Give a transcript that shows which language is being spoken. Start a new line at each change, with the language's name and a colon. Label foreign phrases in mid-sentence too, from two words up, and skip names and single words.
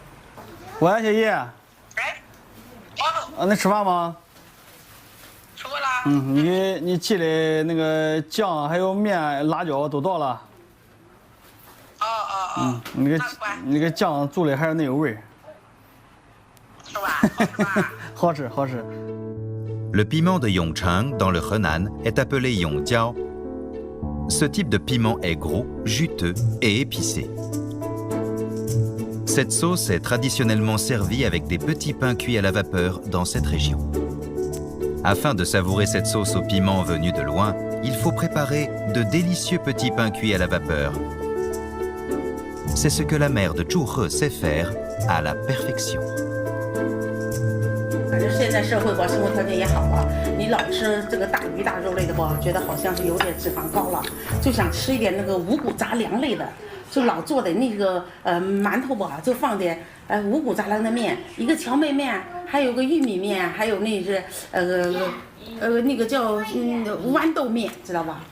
Chinese: 喂，小姨。啊，那吃饭吗？吃过了。你寄的那个酱还有面、辣椒都到了。那个酱做的还是那个味儿。是吧？好吃，好吃。
French: Le piment de Yongchang, dans le Henan, est appelé Yongjiao. Ce type de piment est gros, juteux et épicé. Cette sauce est traditionnellement servie avec des petits pains cuits à la vapeur dans cette région. Afin de savourer cette sauce au piment venue de loin, il faut préparer de délicieux petits pains cuits à la vapeur. C'est ce que la mère de Zhu He sait faire à la perfection.
Chinese: 反正现在社会吧，生活条件也好了，你老吃这个大鱼大肉类的吧，觉得好像是有点脂肪高了，就想吃一点那个五谷杂粮类的。就老做的那个馒头吧，就放点五谷杂粮的面，一个荞麦面，还有个玉米面，还有那是那个叫豌豆面，知道吧？